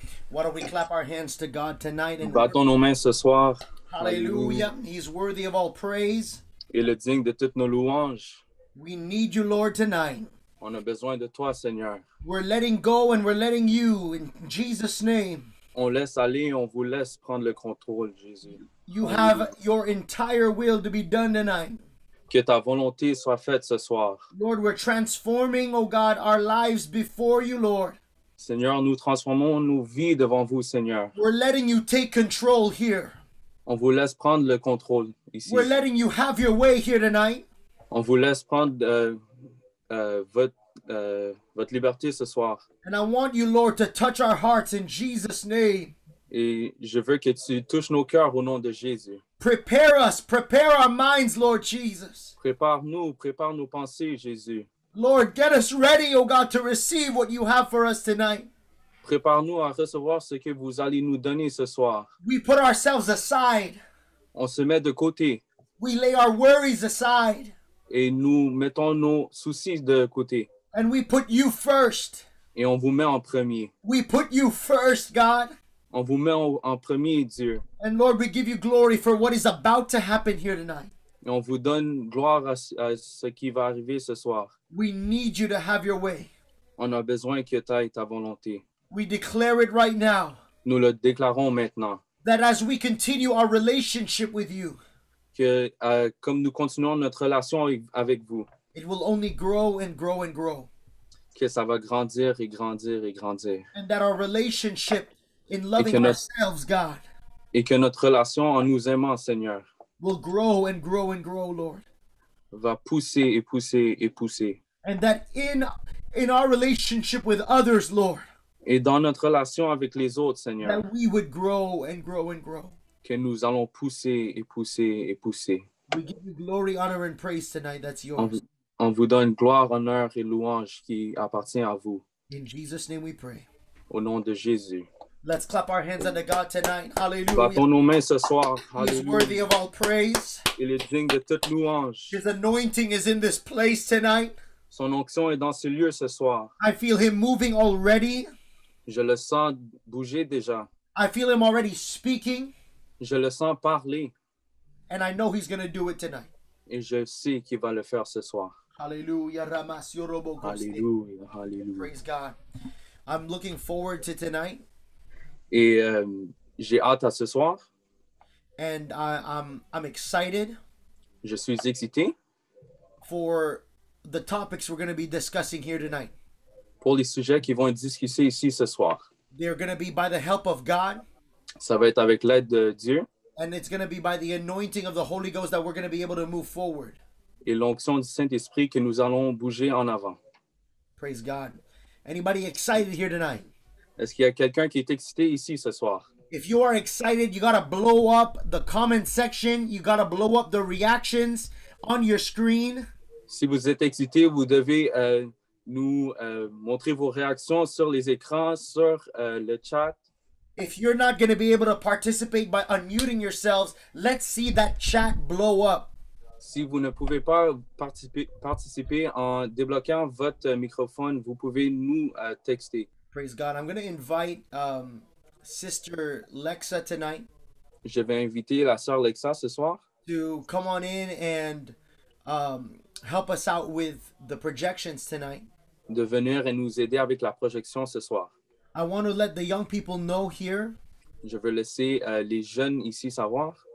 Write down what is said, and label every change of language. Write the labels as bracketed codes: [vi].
[en] Why don't we clap our hands to God tonight and [fr] Battons nos mains ce soir. [en] hallelujah. He's worthy of all praise. [fr] Il est digne de toutes nos louanges. [en] We need you, Lord, tonight. [fr] On a besoin de toi, Seigneur. [en] We're letting go and we're letting you in Jesus' name. [fr] On laisse aller, on vous laisse prendre le contrôle, Jésus. [en] You have your entire will to be done tonight. [fr] Que ta volonté soit faite ce soir. [en] Lord, we're transforming, oh God, our lives before you, Lord. [fr] Seigneur, nous transformons nos vies devant vous, Seigneur. [en] We're letting you take control here. [fr] On vous laisse prendre le contrôle ici. [en] We're letting you have your way here tonight. [fr] On vous laisse prendre votre liberté ce soir. [en] And I want you, Lord, to touch our hearts in Jesus' name. [fr] Et je veux que tu touches nos cœurs au nom de Jésus. [en] Prepare us, prepare our minds, Lord Jesus. [fr] Prépare-nous, prépare nos pensées, Jésus. [en] Lord, get us ready, oh God, to receive what you have for us tonight. [fr] Prépare-nous à recevoir ce que vous allez nous donner ce soir. [en] We put ourselves aside. [fr] On se met de côté [en] We lay our worries aside. [fr] et nous mettons nos soucis de côté. [en] And we put you first. [fr] Et on vous met en premier. [en] We put you first, God. [fr] On vous met en premier, Dieu. [en] And Lord, we give you glory for what is about to happen here tonight. [fr] Et on vous donne gloire à ce qui va arriver ce soir. [en] We need you to have your way. [fr] On a besoin que tu ailles ta volonté. [en] We declare it right now [fr] Nous le déclarons maintenant. [en] that as we continue our relationship with you, [fr] Que comme nous continuons notre relation avec vous, [en] it will only grow and grow and grow. [fr] que ça va grandir et grandir et grandir. [en] And that our relationship in loving [fr] notre- [en] ourselves, God, [fr] Et que notre relation en nous aimant, Seigneur, [en] will grow and grow and grow, Lord. [fr] va pousser et pousser et pousser. [en] And that in our relationship with others, Lord, [fr] Et dans notre relation avec les autres, Seigneur, [en] that we would grow and grow and grow. [fr] que nous allons pousser et pousser et pousser. [en] We give you glory, honor, and praise tonight. That's yours. [fr] On vous donne gloire, honneur et louange qui appartient à vous. [en] In Jesus' name we pray. [fr] Au nom de Jésus. [en] Let's clap our hands unto God tonight. Hallelujah. [fr] Battons nos mains ce soir. [en] He's worthy [fr] Alléluia. [en] of all praise. [fr] Il est digne de toute louange. [en] His anointing is in this place tonight. [fr] Son onction est dans ce lieu ce soir. [en] I feel him moving already. [fr] Je le sens bouger déjà. [en] I feel him already speaking. [fr] Je le sens parler. [en] And I know he's going to do it tonight. [fr] Et je sais qu'il va le faire ce soir. [en] Hallelujah. Ramasyorobokose. [fr] Alléluia. Alléluia. [en] Praise God. I'm looking forward to tonight. [fr] Et j'ai hâte à ce soir. [en] And I'm excited [fr] Je suis excité [en] for the topics we're going to be discussing here tonight. [fr] pour les sujets qui vont être discutés ici ce soir. [en] They're going to be by the help of God. [fr] Ça va être avec l'aide de Dieu [en] And it's going to be by the anointing of the Holy Ghost that we're going to be able to move forward. [fr] et l'onction du Saint-Esprit que nous allons bouger en avant. [en] Praise God. Anybody excited here tonight? [fr] Est-ce qu'il y a quelqu'un qui est excité ici ce soir? [en] If you are excited, you got to blow up the comment section. You got to blow up the reactions on your screen. [fr] Si vous êtes excité, vous devez nous montrer vos réactions sur les écrans, sur le chat. [en] If you're not going to be able to participate by unmuting yourselves, let's see that chat blow up. [fr] Si vous ne pouvez pas participer en débloquant votre microphone, vous pouvez nous texter. [en] Praise God. I'm going to invite Sister Lexa tonight [fr] Je vais inviter la sœur Lexa ce soir [en] to come on in and help us out with the projections tonight. [fr] de venir et nous aider avec la projection ce soir. [en] I want to let the young people know here [fr] Je veux laisser les jeunes ici savoir